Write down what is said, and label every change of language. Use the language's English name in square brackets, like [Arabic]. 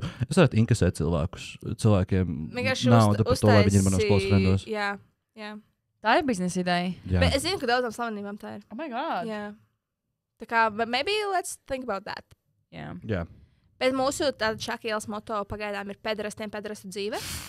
[Latvian] Es varētu inkasēt cilvēkiem Vienkārši naudu par to, lai viņi ir manos close friendos. Jā. Tā ir biznesa ideja. Jā. Bet es zinu, ka daudzām slavenībām tā ir. [English] Oh my god. [Latvian] Jā. Tā kā, [English] but maybe let's think about that. [Latvian] Jā. Jā. Bet mūsu tāda Šakielas moto pagaidām ir pēderastu dzīve.